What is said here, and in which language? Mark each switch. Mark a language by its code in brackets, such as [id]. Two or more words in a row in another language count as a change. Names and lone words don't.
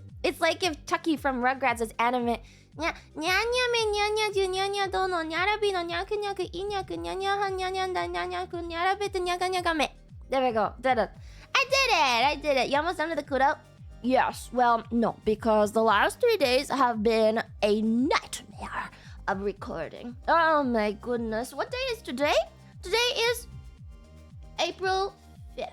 [en] It's like if Chucky from Rugrats was anime. Nyanya me nyanya ju nyanya dono nyarabi no nyaku nyaku I nyaku nyanya han nyanya da nyanya ku nyarabete nyaga nyaga me. There we go. Did it. I did it. You almost done with the kudo? Yes. Well, no, because the last 3 days have been a nightmare of recording. Oh my goodness. What day is today? Today is April 5th.